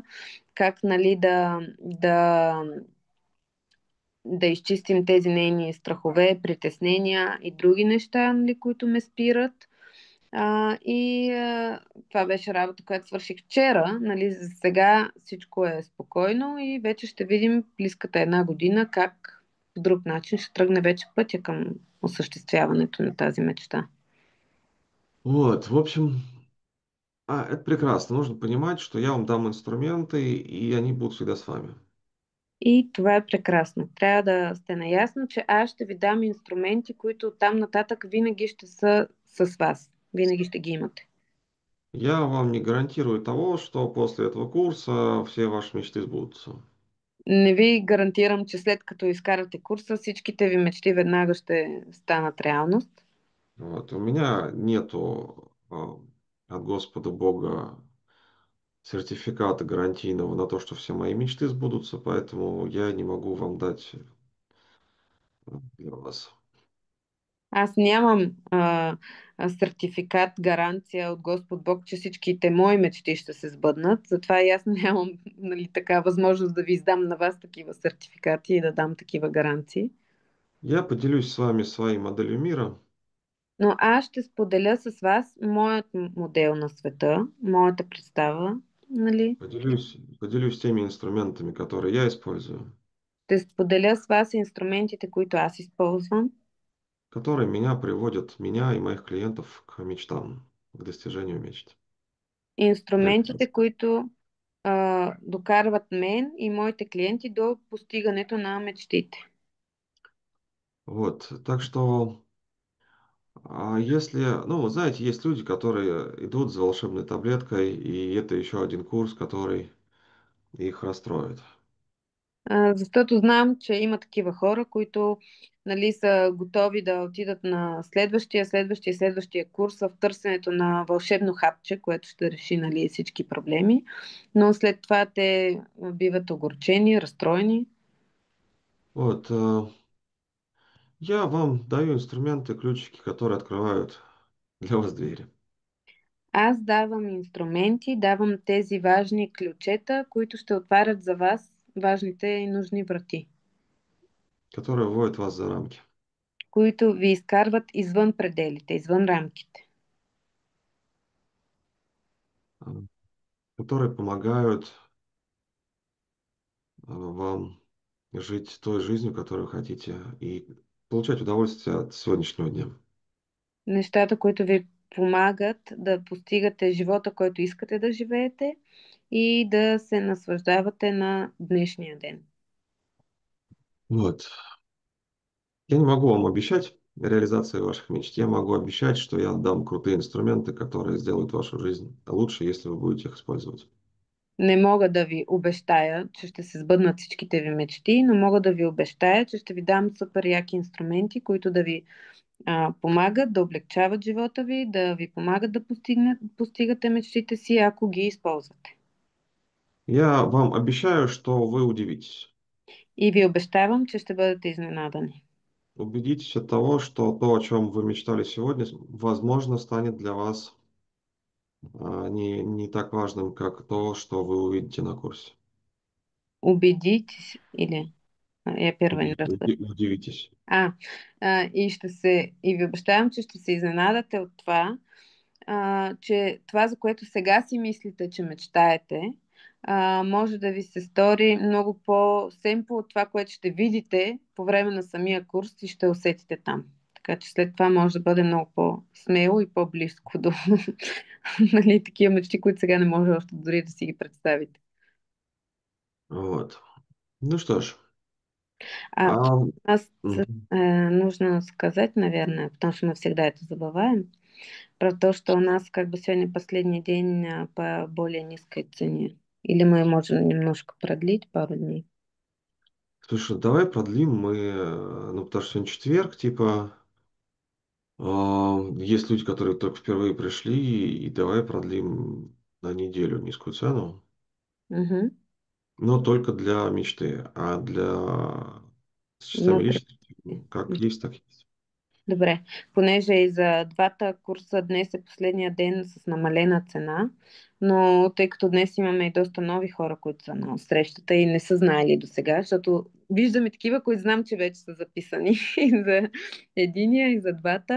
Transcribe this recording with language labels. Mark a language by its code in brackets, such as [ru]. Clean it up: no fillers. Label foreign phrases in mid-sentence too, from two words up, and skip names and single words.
[bg] Как, нали, да изчистим тези нейни страхове, притеснения и други неща, нали, които ме спират. Това беше работа, която свърших вчера. Нали, за сега всичко е спокойно и вече ще видим близката една година как по друг начин ще тръгне вече пътя към осъществяването на тази мечта. [ru] Вот, в общем, это прекрасно. Нужно понимать, что я вам дам инструменты, и они будут всегда с вами. [bg] И това е прекрасно. Трябва да сте наясно, че аз ще ви дам инструменти, които там нататък винаги ще са с вас. Винаги ще ги имате. [ru] Я вам не гарантирую того, что после этого курса все ваши мечты сбудутся. [bg] Не ви гарантирам, че след като изкарате курса, всичките ви мечти веднага ще станат реалност. [ru] Вот. У меня нету от Господа Бога сертификата гарантийного на то, что все мои мечты сбудутся, поэтому я не могу вам дать для вас. [bg] Аз нямам сертификат, гаранция от Господ Бог, че всичките мои мечти ще се сбъднат. Затова и аз нямам, нали, така възможност да ви издам на вас такива сертификати и да дам такива гаранции. [ru] Я поделюсь с вами своей моделью мира, [bg] Но аз ще споделя с вас моят модел на света, моята представа, нали? [ru] поделюсь теми инструментами, которые я использую, [bg] Ще споделя с вас инструментите, които аз използвам, [ru] которые меня приводят, меня и моих клиентов к мечтам, к достижению мечт. [bg] инструментите, които докарват мен и моите клиенти до постигането на мечтите. [ru] Вот, так что, если, ну, вы знаете, есть люди, которые идут за волшебной таблеткой, и это еще один курс, который их расстроит. [bg] Защото знам, че има такива хора, които, нали, са готови да отидат на следващия курс в търсенето на вълшебно хапче, което ще реши, нали, всички проблеми, но след това те биват огорчени, разстроени. [ru] Вот, я вам даю инструменты, ключики, которые открывают для вас двери, [bg] Аз давам инструменти, давам тези важни ключета, които ще отварят за вас важните и нужни врати, [ru] которые вводят вас за рамки, [bg] които ви изкарват извън пределите, извън рамките, [ru] а, которые помогают вам жить той жизнью, которую хотите, и получать удовольствие от сегодняшнего дня. [bg] нещата, които ви помагат да постигате живота, който искате да живеете и да се наслаждавате на днешния ден. [ru] Вот. Я не могу вам обещать реализацию ваших мечт. Я могу обещать, что я дам крутые инструменты, которые сделают вашу жизнь лучше, если вы будете их использовать. [bg] Не мога да ви обещая, че ще се сбъднат всичките ви мечти, но мога да ви обещая, че ще ви дам супер яки инструменти, които да ви помагат да облегчават живота ви, да ви помагат да постигате мечтите си, ако ги използвате. [ru] Я вам обещаю, что вы удивитесь. [bg] И ви обещавам, че ще бъдете изненадани. [ru] Убедитесь от того, что то, о чем вы мечтали сегодня, возможно, станет для вас не так важным, как то, что вы увидите на курсе. [bg] Убедитесь или... Я първа не разбрах. [ru] Удивитесь. [bg] И ви обещавам, че ще се изненадате от това, че това, за което сега си мислите, че мечтаете, може да ви се стори много по-семпо от това, което ще видите по време на самия курс и ще усетите там. Така че след това може да бъде много по-смело и по-близко до нали, такива мечти, които сега не може още дори да си ги представите. [ru] Вот. Ну что ж. А А, [bg] аз мгм. [ru] нужно сказать, наверное, потому что мы всегда это забываем, про то, что у нас как бы сегодня последний день по более низкой цене. Или мы можем немножко продлить пару дней. Слушай, давай продлим мы, ну, потому что сегодня четверг, типа, есть люди, которые только впервые пришли, и давай продлим на неделю низкую цену, Угу. но только для мечты, а для с частями Ну, личности, как есть, так есть. [bg] добре. Понеже и за двата курса днес е последния ден с намалена цена, но тъй като днес имаме и доста нови хора, които са на срещата и не са знаели до сега, защото виждам и такива, които знам, че вече са записани и за единия, и за двата.